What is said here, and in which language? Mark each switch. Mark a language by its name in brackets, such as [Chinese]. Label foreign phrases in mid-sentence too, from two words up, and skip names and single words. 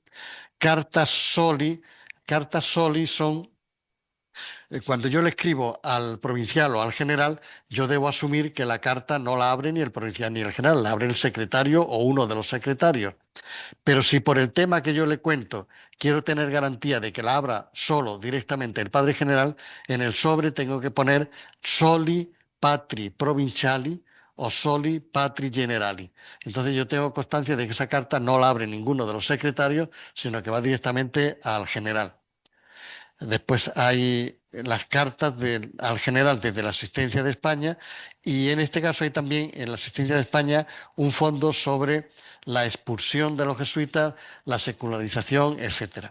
[Spanish] Cartas soli son, cuando yo le escribo al provincial o al general, yo debo asumir que la carta no la abre ni el provincial ni el general, la abre el secretario o uno de los secretarios. Pero si por el tema que yo le cuento quiero tener garantía de que la abra solo directamente el padre general, en el sobre tengo que poner [Latin] soli patri provinciali [Spanish] o [Latin] soli patri generali. [Spanish] Entonces yo tengo constancia de que esa carta no la abre ninguno de los secretarios, sino que va directamente al general. Después hay las cartas al general desde la asistencia de España, y en este caso hay también en la asistencia de España un fondo sobre la expulsión de los jesuitas, la secularización, etcétera.